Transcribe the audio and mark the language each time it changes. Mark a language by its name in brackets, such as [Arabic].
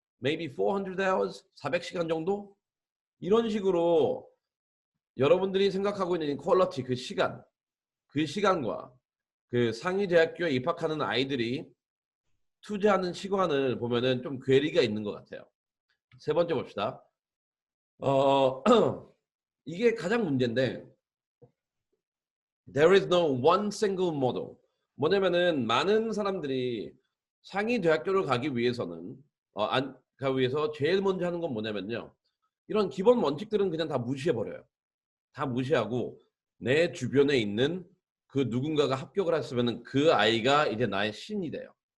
[English] maybe 400 hours, [Korean] 400시간 정도? 이런 식으로 여러분들이 생각하고 있는 퀄리티 그 시간과 그 상위 대학교에 입학하는 아이들이 투자하는 시간을 보면은 좀 괴리가 있는 것 같아요. 세 번째 봅시다. 어, 이게 가장 문제인데 [English] there is no one single model. [Korean] 뭐냐면은 많은 사람들이 상위 대학교를 가기 위해서는 가기 위해서 제일 먼저 하는 건 뭐냐면요. 이런 기본 원칙들은 그냥 다 무시해 버려요. 다 무시하고 내 주변에 있는 그 누군가가 합격을 했으면은 그 아이가 이제 나의 신이 돼요.